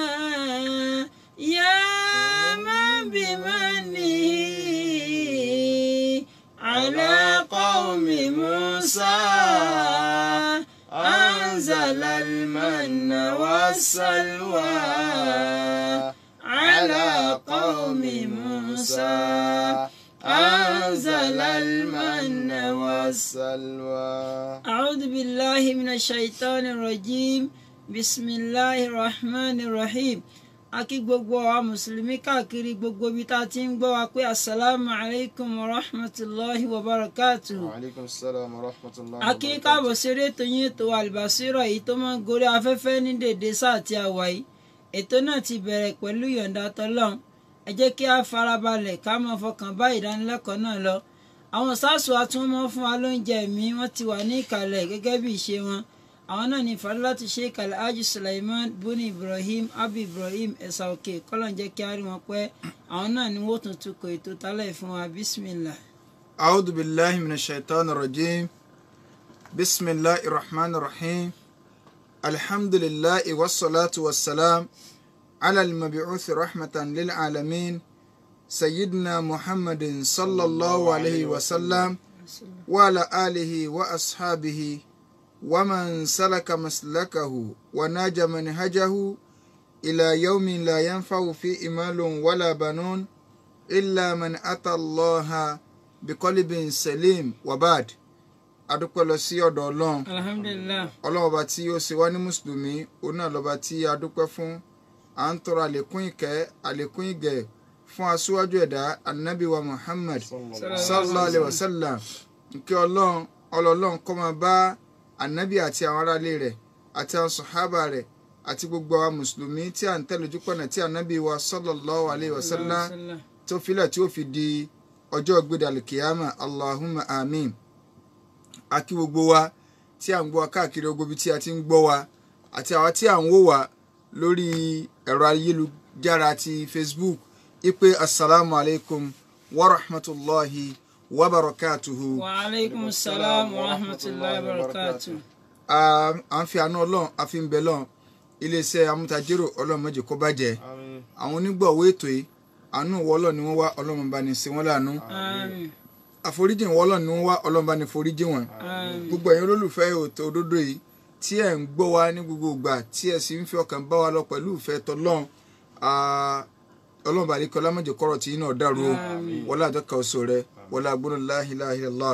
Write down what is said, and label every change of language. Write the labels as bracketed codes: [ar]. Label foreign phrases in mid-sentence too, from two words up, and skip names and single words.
[ar] يا من بمنه على قوم موسى أنزل المن والسلوى على قوم موسى أنزل المن والسلوى. أعوذ بالله من الشيطان الرجيم بسم الله الرحمن الرحيم. [yo] Akí gbogbo àwa mùsùlùmí káàkiri gbogbo ibi tá a ti ń gbọ́ wa pé [ar] السلام عليكم ورحمة الله وبركاته. وعليكم السلام ورحمة الله وبركاته. [yo] Akí káàbọ̀ sí eré ètò yín ètò Al-Basira yìí tó máa ń gorí afẹ́fẹ́ ní dèdè sáà tí a wà yìí. Ètò náà ti bẹ̀rẹ̀ pẹ̀lú yọ̀ǹda tọ́lọ́run. Ẹ jẹ́ kí a farabalẹ̀ ká máa fọkàn bá ìdánilẹ́kọ̀ọ́ náà lọ. Àwọn sáàsù àtúnmọ́ fún wa lóúnjẹ mi wọ́n ti wà ní ìkàlẹ̀ gẹ́gẹ́ bí ìṣe wọn. Àwọn náà ní Fadilatu Sheikh Alhaji Sulaiman Buni Ibrahim Abi Ibrahim ẹ̀sà òkè kọ́lọ́n jẹ́ kí a rí wọn pẹ́. Àwọn náà ni wọ́n tún tukọ̀ ètò tálẹ̀ fún wa bismillah. [ar] أعوذ بالله من الشيطان الرجيم. بسم الله الرحمن الرحيم. الحمد لله والصلاة والسلام على المبعوث رحمة للعالمين سيدنا محمد صلى الله عليه وسلم وعلى آله وأصحابه ومن سلك مسلكه وناج منهجه إلى يوم لا ينفع فيه مال ولا بنون إلا من أتى الله بقلب سليم وبعد [yo] adúpẹ́ lọ sí ọ̀dọ̀ Ọlọ́run [ar] Alhamdulillah. [yo] Ọlọ́run ọba tí ó ṣe wá ní mùsùlùmí òun náà lọ́ba tí a dúpẹ́ fún à ń tọrọ àlékún ìkẹ́ àlékún ìgẹ̀ fún aṣíwájú ẹ̀dá Ànábì wa Muhammad [ar] صلى الله عليه وسلم [yo] nkẹ́ Ọlọ́run kó máa bá Ànábì àti àwọn aráalé rẹ̀ àti àwọn sàhábà rẹ̀ àti gbogbo àwọn mùsùlùmí tí à ń tẹ̀lé ojúpọ̀nà tí Ànábì wa [ar] صلى الله عليه وسلم [yo] tó filẹ̀ tí ó fi di ọjọ́ gbédàlù kìyàmà [ar] اللهم آمين. [yo] A kí gbogbo wa tí à ń gbọ́ wa káàkiri gbogbo ibi tí a ti ń gbọ́ wa àti àwa tí à ń wò wá lórí ẹ̀rọ ayélujára ti Facebook ipe [ar] السلام عليكم ورحمة الله وبركاته. وعليكم السلام ورحمة الله وبركاته. [yo] À ń fi àánú Ọlọ́run a fi ń bẹ lọ́run iléeṣẹ́ amútajérò Ọlọ́run má jẹ́ kó bàjẹ́. Àwọn onígbọ̀wọ́ ètò yìí àánú ìwọ Ọlọ́run ni wọ́n wá Ọlọ́run bá ní ṣe wọ́n láàánú. Àforíjìn ìwọ Ọlọ́run ni wọ́n wá Ọlọ́run bá ní foríjìn wọn. Gbogbo ẹ̀yin olólùfẹ́ ètò òdodo yìí tí ẹ̀ ń gbọ́ wa ní gbogbo ìgbà tí ẹ̀ sì ń fi ọkàn bá wa lọ pẹ̀lú ìfẹ́ tọ́lọ́run Ọlọ́run bá ní kọ́lá má jẹ́ kọ́rọ̀ tí yín náà dàrú o wọlé àjọkà oṣù rẹ wọlé agbóná [ar] لا إله إلا الله.